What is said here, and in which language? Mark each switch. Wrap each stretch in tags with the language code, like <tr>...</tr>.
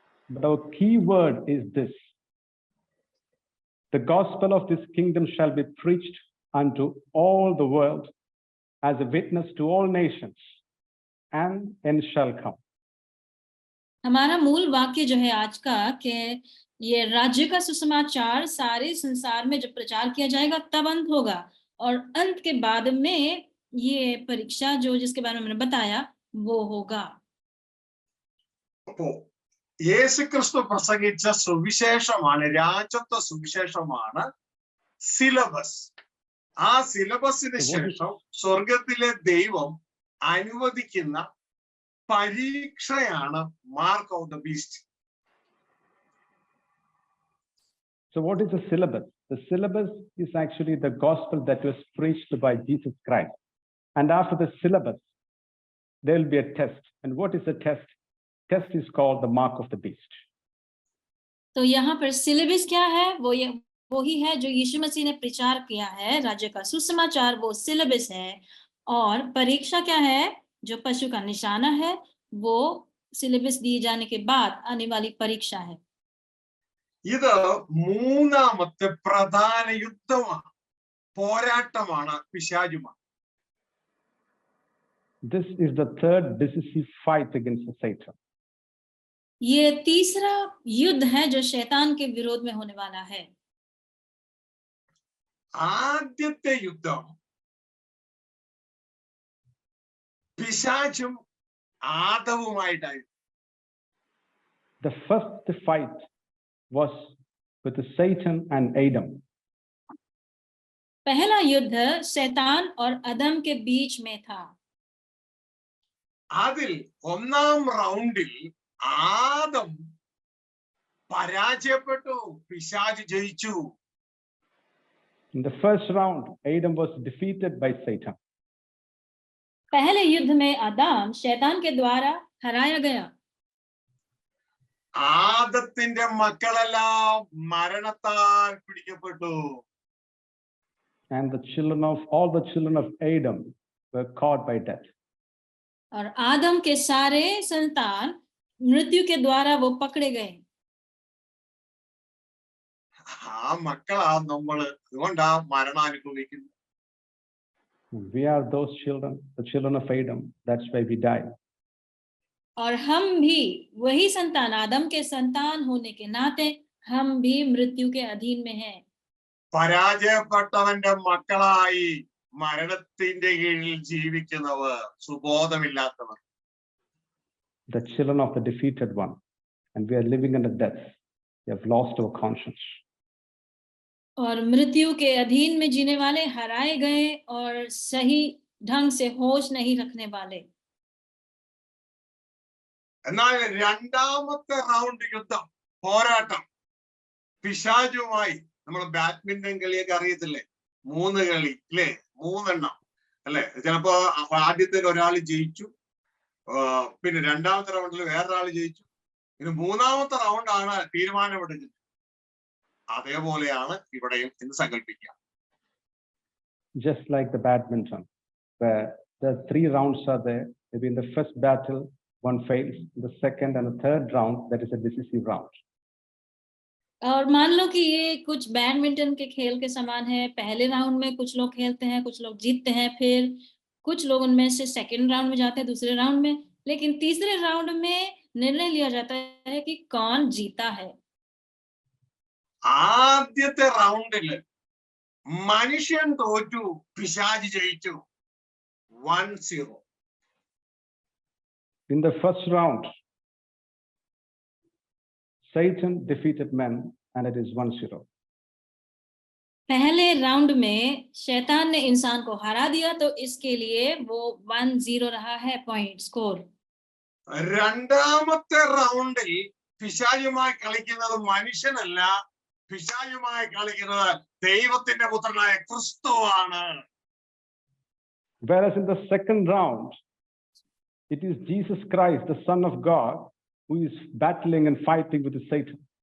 <en>But our key word is this: the gospel of this kingdom shall be preached unto all the world as a witness to all nations, and end shall come.</en> <hi>हमारा मूल वाक्य जो है आज का कि ये राज्य का सुसमाचार सारे संसार में जब प्रचार किया जाएगा तब अंत होगा, और अंत के बाद में ये परीक्षा जो जिसके बारे में मैंने बताया वो होगा.</hi> <ml>യേശുക്രിസ്തു പ്രസംഗിച്ച സുവിശേഷമാണ്, രാജത്വ സുവിശേഷമാണ് സിലബസ്. ആ സിലബസിന് ശേഷം സ്വർഗത്തിലെ ദൈവം അനുവദിക്കുന്ന പരീക്ഷയാണ് mark of the beast.</ml> <en>So what is the syllabus? The syllabus is actually the gospel that was preached by Jesus Christ. And after the syllabus, there will be a test. And what is the test? Test is called the mark of the beast.</en> <hi>तो यहाँ पर syllabus क्या है? वो ही है जो यीशु मसीह ने प्रचार किया है, राज्य का सुसमाचार वो सिलेबस है. और परीक्षा क्या है? जो पशु का निशाना है, वो सिलेबस दिए जाने के बाद आने वाली परीक्षा है.</hi> <ml>ഇത് മൂന്നാമത്തെ പ്രധാന യുദ്ധമാണ്, പോരാട്ടമാണ് പിശാചുമാണ്.</ml> <en>This is the third decisive fight against Satan.</en> <hi>ये तीसरा युद्ध है जो शैतान के विरोध में होने वाला है.</hi> <ml>ആദ്യത്തെ യുദ്ധം പിശാചും ആദവുമായിട്ടായിരുന്നു.</ml> <en>The first fight was with Satan and Adam.</en> <hi>पहला युद्ध शैतान और अदम के बीच में था.</hi> <ml>അതിൽ ഒന്നാം റൗണ്ടിൽ ആദം പരാജയപ്പെട്ടു, പിശാച് ജയിച്ചു.</ml> <en>In the first round, Adam was defeated by Satan.</en> <hi>पहले युद्ध में आदम शैतान के द्वारा हराया गया.</hi> <ml>ആദത്തിന്റെ മക്കളെല്ലാം മരണത്താൽ പിടിക്കപ്പെട്ടു.</ml> <en>And all the children of Adam were caught by death.</en> <hi>और आदम के सारे संतान मृत्यु के द्वारा वो पकड़े गए.</hi> <ml>ആ മക്കളാ നമ്മള്, അതുകൊണ്ടാ മരണം അനുഭവിക്കുന്നത്.</ml> <en>We are those children, the children of Adam. That's why we die.</en> <hi>और हम भी वही संतान, आदम के संतान होने के नाते हम भी मृत्यु के अधीन में हैं.</hi> <ml>പരാജയപ്പെട്ടവന്റെ മക്കളായി മരണത്തിന്റെ കീഴിൽ ജീവിക്കുന്നവർ, സുബോധമില്ലാത്തവർ.</ml> <en>The children of the defeated one, and we are living under death. We have lost our conscience.</en> <hi>और मृत्यु के अधीन में जीने वाले, हराए गए और सही ढंग से होश नहीं रखने वाले.</hi> <ml>എന്നാൽ രണ്ടാമത്തെ റൗണ്ട് യുദ്ധം, പോരാട്ടം പിശാചുമായി, നമ്മൾ ബാഡ്മിന്റൺ കളിയൊക്കെ അറിയത്തില്ലേ, 3 കളി അല്ലേ, 3 എണ്ണം അല്ലെ. ചിലപ്പോ ആദ്യത്തെ ഒരാൾ ജയിച്ചു, പിന്നെ രണ്ടാമത്തെ റൗണ്ടിൽ വേറൊരാൾ ജയിച്ചു, ഇനി 3ാമത്തെ റൗണ്ടാണ് തീരുമാനമെടുക്കുന്നത്. അതേപോലെയാണ് ഇവിടെയും എന്ന് സങ്കല്പിക്കുക.</ml> <en>Just like the badminton, where the 3 rounds are there. Maybe in the first battle, one fails. In the second and the third round, that is a decisive round.</en> <hi>और मान लो कि ये कुछ बैडमिंटन के खेल के समान है. पहले राउंड में कुछ लोग खेलते हैं, कुछ लोग जीतते हैं, फिर कुछ लोग उनमें से सेकंड राउंड में जाते हैं, दूसरे राउंड में, लेकिन तीसरे राउंड में निर्णय लिया जाता है कि कौन जीता है.</hi> <ml>ആദ്യത്തെ റൗണ്ടില് മനുഷ്യൻ തോറ്റു, പിശാച് ജയിച്ചു. 1-0.</ml> <en>In the first round, Satan defeated men, and it is 1-0.</en> <hi>पहले राउंड में शैतान ने इंसान को हरा दिया, तो इसके लिए वो 1-0 रहा है पॉइंट स्कोर.</hi> <ml>രണ്ടാമത്തെ റൗണ്ടിൽ പിശാചുമായി കളിക്കുന്നത് മനുഷ്യനല്ല, പിശാചുമായി കളിക്കുന്നത് ദൈവത്തിന്റെ പുത്രനായ ക്രിസ്തുവാണ്.</ml> <en>Whereas in the second round, it is Jesus Christ, the Son of God, who is battling and fighting with Satan.</en>